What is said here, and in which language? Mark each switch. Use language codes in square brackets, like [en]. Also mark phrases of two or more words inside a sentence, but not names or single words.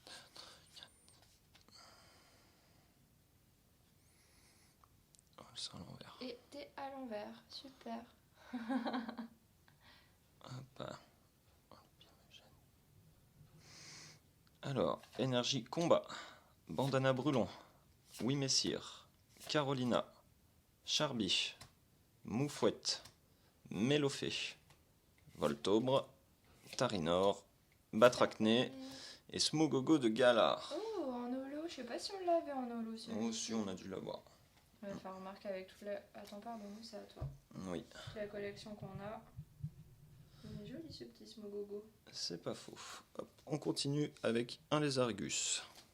[fr] Oh, ça à l'envers. Et t'es à l'envers, super. Hop, bah. Alors, énergie combat. Bandana brûlon. Oui, messire. Carolina. Charby. Moufouette. Mélofée. Voltobre. Tarinor. Batracné. Et Smogogo de Galar. Oh, en holo, je sais pas si on l'avait en holo celui-ci. Oh, si, on a dû l'avoir. Ouais, enfin, remarque avec tout la... Attends, pardon, c'est à toi. Oui, Toute la collection qu'on a. Il est joli ce petit Smogogo. c'est pas faux. Hop, on continue avec un lézargus.